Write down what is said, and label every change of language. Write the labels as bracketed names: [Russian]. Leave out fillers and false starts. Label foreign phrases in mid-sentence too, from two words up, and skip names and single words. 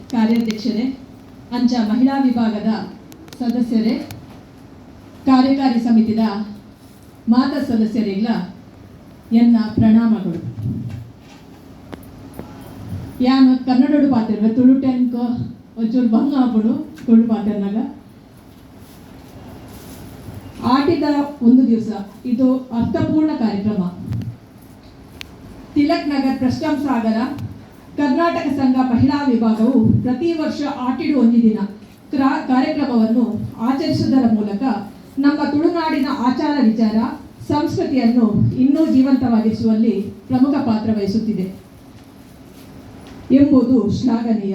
[Tulu] ಕಾರ್ಯಾಧ್ಯಕ್ಷರೇ, ಅಂಚ ಮಹಿಳಾ ವಿಭಾಗದ ಸದಸ್ಯರೇ, ಕಾರ್ಯಕಾರಿ ಸಮಿತಿದ ಮಾತಾ ಸದಸ್ಯರಿಲ್ಲ ಎನ್ನ ಪ್ರಣಾಮಗಳು. ಯಾನು ಕನ್ನಡೋಡು ಪಾತಿರ್ವೆ ತುಳು ಟೆನ್ಕ್ ಒಂಚೂರು ಭಂಗ ಆಗ್ಬಿಡು ತುಳು ಪಾತಿರ್ನಾಗ ಆಟಿದ ಒಂದು ದಿವಸ ಇದು ಅರ್ಥಪೂರ್ಣ ಕಾರ್ಯಕ್ರಮ. [Kannada] ತಿಲಕ್ ನಗರ್ ಪ್ರಶ್ನಂ ಸಾಗರ ಕರ್ನಾಟಕ ಸಂಘ ಮಹಿಳಾ ವಿಭಾಗವು ಪ್ರತಿ ವರ್ಷ ಆಟಿಡು ಒಂದು ದಿನ ಕಾರ್ಯಕ್ರಮವನ್ನು ಆಚರಿಸುವುದರ ಮೂಲಕ ನಮ್ಮ ತುಳುನಾಡಿನ ಆಚಾರ ವಿಚಾರ ಸಂಸ್ಕೃತಿಯನ್ನು ಇನ್ನೂ ಜೀವಂತವಾಗಿಸುವಲ್ಲಿ ಪ್ರಮುಖ ಪಾತ್ರ ವಹಿಸುತ್ತಿದೆ ಎಂಬುದು ಶ್ಲಾಘನೀಯ.